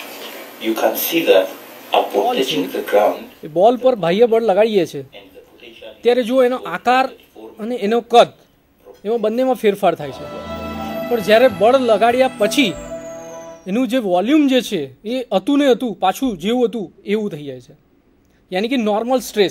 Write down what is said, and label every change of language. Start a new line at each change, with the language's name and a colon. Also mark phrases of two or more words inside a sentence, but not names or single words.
English: You can see that upon touching the ground,
Gujarati: બોલ પર બાહ્ય બળ લગાડીએ છીએ ત્યારે જો એનો આકાર અને એનો કદ એમાં બંનેમાં ફેરફાર થાય છે, પણ જ્યારે બળ લગાડ્યા પછી એનું જે વોલ્યુમ જે છે એ હતું ને હતું પાછું જેવું હતું એવું થઈ જાય છે. યાની કે
English: normal stress,